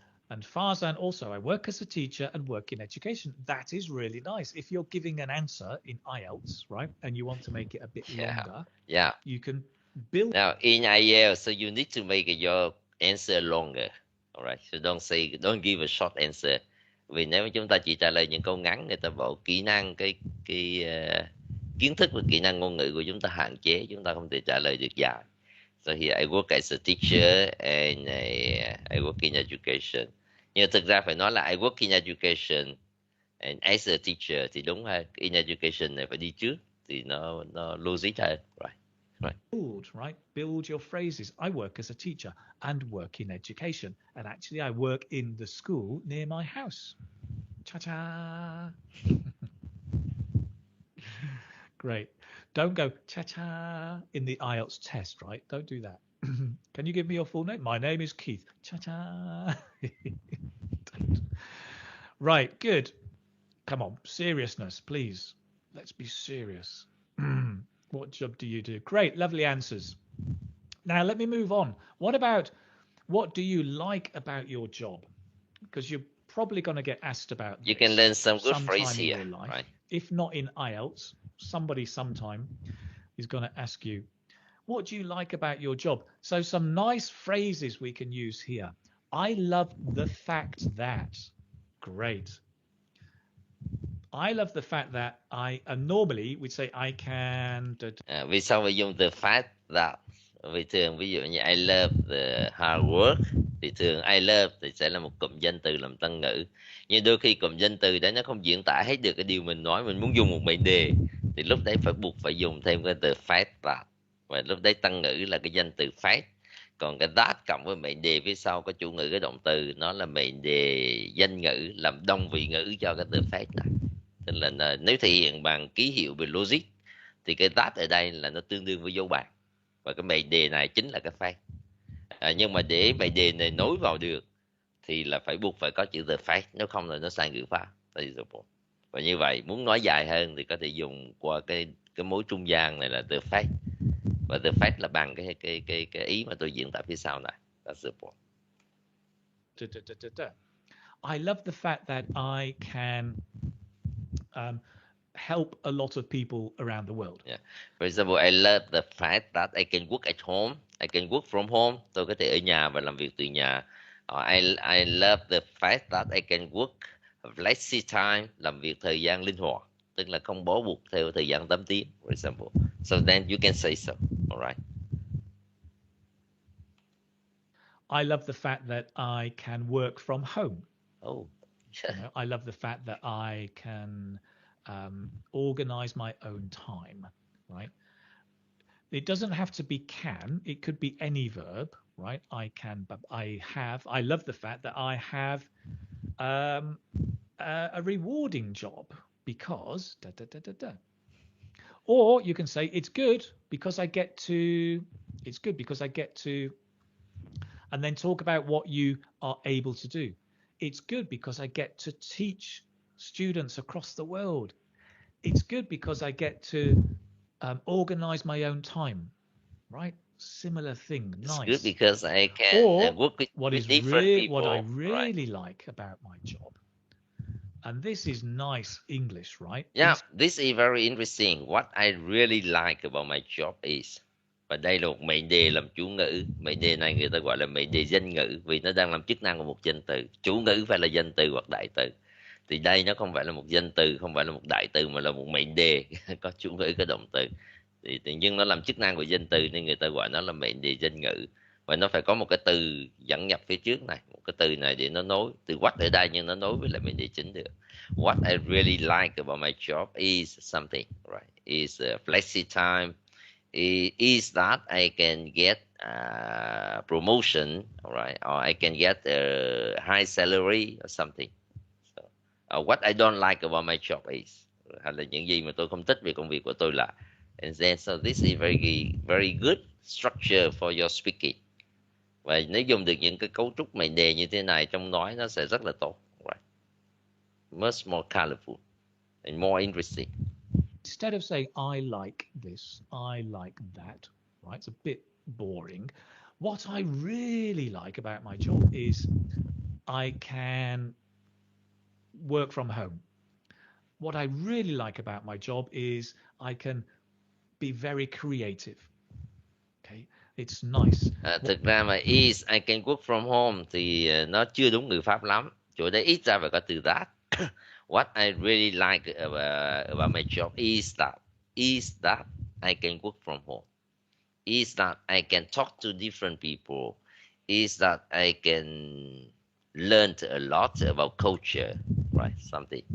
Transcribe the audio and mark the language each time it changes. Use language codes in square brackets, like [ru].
[en] And Farzan also, I work as a teacher and work in education. That is really nice. If you're giving an answer in IELTS, right, and you want to make it a bit longer, you can build. Now, in IELTS, so you need to make your answer longer. All right, so don't give a short answer. [vi] Vì nếu chúng ta chỉ trả lời những câu ngắn, người ta bảo kỹ năng, cái kiến thức và kỹ năng ngôn ngữ của chúng ta hạn chế, chúng ta không thể trả lời được dài. [en] So here I work as a teacher and I work in education. [vi] Nhưng thực ra phải nói là [en] I work in education and as a teacher [vi] thì đúng hơn. In education này phải đi trước thì nó logic hơn. [en] Right. Build your phrases. I work as a teacher and work in education. And actually I work in the school near my house. Cha-cha. Great. Don't go cha-cha in the IELTS test, right? Don't do that. Can you give me your full name? My name is Keith. Cha-cha. Right, good. Come on, seriousness, please. Let's be serious. What job do you do? Great, lovely answers. Now, let me move on. What do you like about your job? Because you're probably going to get asked about this. You can learn some good phrases here, in your life. Right? If not in IELTS, somebody sometime is going to ask you, what do you like about your job? So some nice phrases we can use here. I love the fact that. Great. I love the fact that normally we'd say I can. [vi] Vì sao phải dùng từ fact that? Vì thường ví dụ như [en] I love the hard work [vi] thì thường I love thì sẽ là một cụm danh từ làm tân ngữ. Nhưng đôi khi cụm danh từ đấy nó không diễn tả hết được cái điều mình nói, mình muốn dùng một mệnh đề thì lúc đấy buộc phải dùng thêm cái từ fact that. Và lúc đấy tân ngữ là cái danh từ fact. Còn cái that cộng với mệnh đề phía sau có chủ ngữ cái động từ, nó là mệnh đề danh ngữ làm đông vị ngữ cho cái từ fact này. Nên là nếu thể hiện bằng ký hiệu về logic thì cái that ở đây là nó tương đương với dấu bàn, và cái mệnh đề này chính là cái fact. Nhưng mà để mệnh đề này nối vào được thì là buộc phải có chữ the fact, nếu không là nó sai ngữ pháp. Và như vậy muốn nói dài hơn thì có thể dùng qua cái mối trung gian này là the fact, và the fact là bằng cái ý mà tôi diễn tả phía sau này. [en] That's the point. I love the fact that I can help a lot of people around the world. Yeah. For example, I love the fact that I can work at home. I can work from home. [vi] Tôi có thể ở nhà và làm việc từ nhà. [en] I love the fact that I can work flexi time, [vi] làm việc thời gian linh hoạt, tức là không bó buộc theo thời gian 8 tiếng, [en] for example. So then you can say so. All right. I love the fact that I can work from home. Oh. I love the fact that I can organize my own time, right? It doesn't have to be can, it could be any verb, right? I can, but I love the fact that I have a rewarding job because Or you can say it's good because I get to, and then talk about what you are able to do. It's good because I get to teach students across the world. It's good because I get to organize my own time, right? Similar thing. It's nice. good because I can work with different people. What I really like about my job, and this is nice English, right? Yeah, this is very interesting. What I really like about my job is, [vi] và đây là một mệnh đề làm chủ ngữ. Mệnh đề này người ta gọi là mệnh đề danh ngữ vì nó đang làm chức năng của một danh từ. Chủ ngữ phải là danh từ hoặc đại từ. Thì đây nó không phải là một danh từ, không phải là một đại từ, mà là một mệnh đề có chủ ngữ, có động từ. Thì nhưng nó làm chức năng của danh từ nên người ta gọi nó là mệnh đề danh ngữ. Và nó phải có một cái từ dẫn nhập phía trước này, một cái từ này để nó nối. Từ what ở đây nhưng nó nối với lại mệnh đề chính được. [en] What I really like about my job is something, right? Is flexi time. Is that I can get promotion, right? Or I can get a high salary or something. So, what I don't like about my job is, [vi] hay là những gì mà tôi không thích về công việc của tôi là. [en] And then so this is very good structure for your speaking. [vi] Và nếu dùng được những cái cấu trúc mệnh đề như thế này trong nói nó sẽ rất là tốt, right? [en] Much more colorful and more interesting. Instead of saying I like this, I like that, right? It's a bit boring. What I really like about my job is I can work from home. What I really like about my job is I can be very creative. Okay, it's nice. [vi] Thực ra mà [en] is I can work from home [vi] thì nó chưa đúng ngữ pháp lắm. Chỗ đấy ít ra phải có từ that. [en] What I really like about my job is that I can work from home. Is that I can talk to different people. Is that I can learn a lot about culture, right? Something.